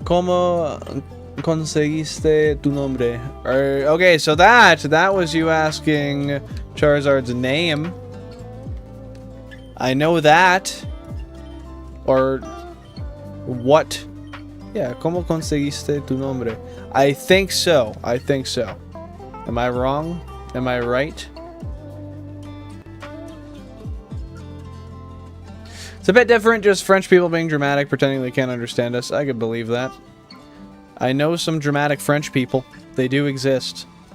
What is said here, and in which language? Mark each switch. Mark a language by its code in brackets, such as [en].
[es] ¿Cómo conseguiste tu nombre? [en] Okay, so that was you asking Charizard's name. I know that. Or what? [es] Yeah, ¿cómo conseguiste tu nombre? [en] I think so. Am I wrong? Am I right? It's a bit different, just French people being dramatic, pretending they can't understand us. I could believe that. I know some dramatic French people. They do exist.